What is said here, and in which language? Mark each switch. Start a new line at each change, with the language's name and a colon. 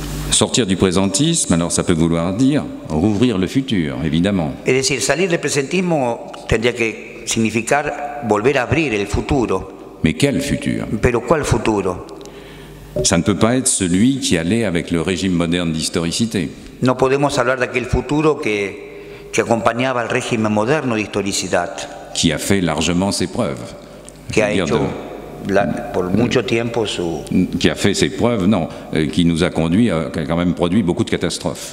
French: Sortir du présentisme, alors ça peut vouloir dire rouvrir le futur, évidemment.
Spanish: Es decir, salir del presentismo tendría que significar volver a abrir el futuro.
French: Mais quel futur?
Spanish: Pero ¿cuál futuro?
French: Ça ne peut pas être celui qui allait avec le régime moderne d'historicité.
Spanish: No podemos hablar de aquel futuro que acompañaba al régimen moderno de historicidad.
French: Qui a fait largement ses preuves.
Spanish: Que ha hecho por mucho tiempo su...
French: Qui a fait ses preuves, non, qui nous a conduit, qui a quand même produit beaucoup de catastrophes.